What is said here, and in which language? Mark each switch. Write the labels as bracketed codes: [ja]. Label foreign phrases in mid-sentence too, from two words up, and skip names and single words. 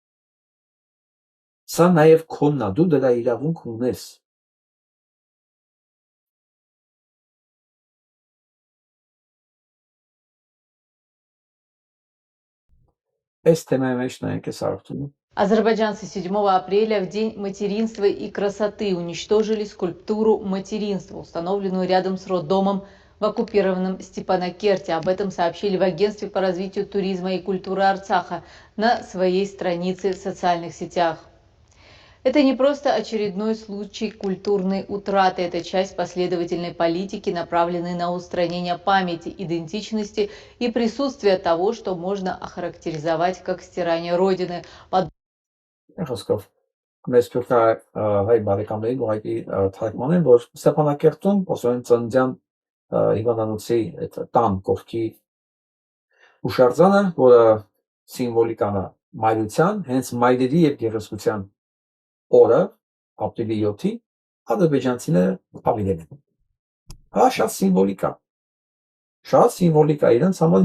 [hy] Սա նաև քոնն է, դու դրա իրավունք ունես։ Այս թեմայի մեջ նայենք այս արդյունքը։ [ru] Азербайджанцы 7 апреля, в День материнства и красоты, уничтожили скульптуру материнства, установленную рядом с роддомом в оккупированном Степанакерте. Об этом сообщили в Агентстве по развитию туризма и культуры Арцаха на своей странице в социальных сетях. Это не просто очередной случай культурной утраты, это часть последовательной политики, направленной на устранение памяти, идентичности и присутствия того, что можно охарактеризовать как стирание Родины. [hy] Խոսքով մեծ թուրքա հայ բարեկամներին ուղղակի թարգմանեն, որ Ստեփանակերտում ոսոն ծննդյան հիվանդանոցի այդ տան կողքի հուշարձանը, որը սիմվոլիկան է մայրության, հենց մայրերի եւ գեղեցկության օրը, ապրիլի 7-ի, ադրբեջանցիները ավիրել են։ Հա, շատ սիմվոլիկ է։ Շատ սիմվոլիկ է, իրենց համար